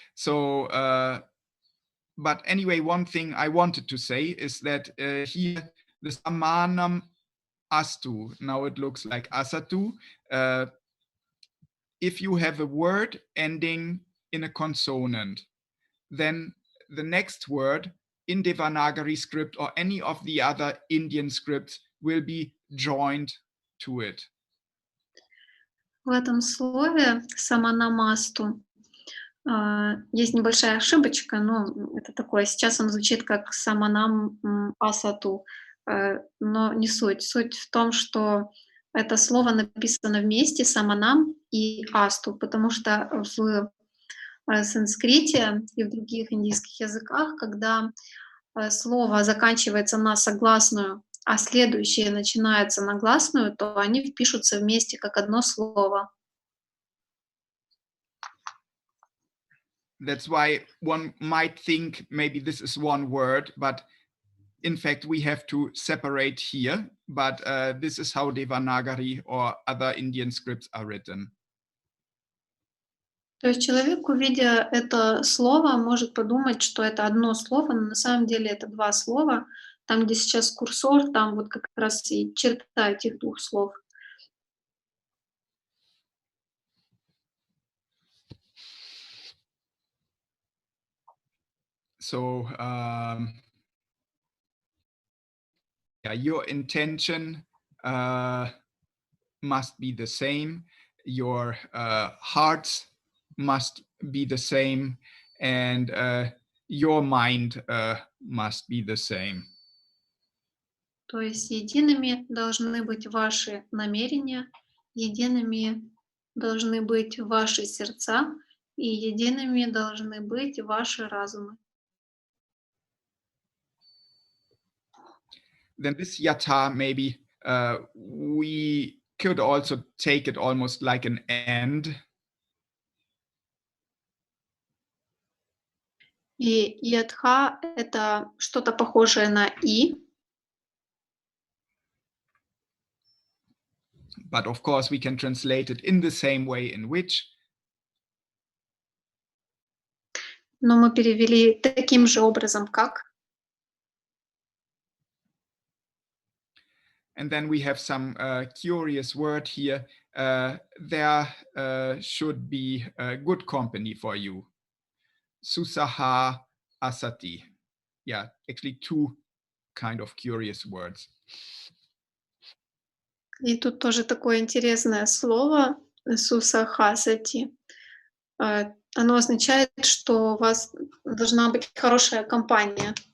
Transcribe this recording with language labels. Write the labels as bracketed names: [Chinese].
[English] So, but anyway, one thing I wanted to say is that here the samanam astu, now it looks like asatu. If you have a word ending in a consonant, then the next word in Devanagari script or any of the other Indian scripts will be joined to it. [Russian] В этом слове саманамасту есть небольшая ошибочка, но это такое. Сейчас он звучит как саманам асату, но не суть. Суть в том, что это слово написано вместе, саманам и асту, потому что в санскрите и в других индийских языках, когда слово заканчивается на согласную, а следующее начинается на гласную, то они впишутся вместе как одно слово. [English] That's why one might think maybe this is one word, but in fact we have to separate here. But this is how Devanagari or other Indian scripts are written. [Russian] То есть человек, увидя это слово, может подумать, что это одно слово, но на самом деле это два слова. Там, где сейчас курсор, там вот как раз и черта этих двух слов. [English] So yeah, your intention must be the same. Your hearts must be the same, and your mind must be the same. [Russian] То есть едиными должны быть ваши намерения, едиными должны быть ваши сердца, и едиными должны быть ваши разумы. [English] Then this yata, maybe we could also take it almost like an and. [Russian] И ядха — это что-то похожее на «и». [English] But of course, we can translate it in the same way in which. [Russian] Но мы перевели таким же образом, как. [English] And then we have some curious word here. There should be good company for you. [Sanskrit] Susaha asati. [English] Yeah, actually two kind of curious words. [Russian] И тут тоже такое интересное слово «сусахасати». Оно означает, что у вас должна быть хорошая компания.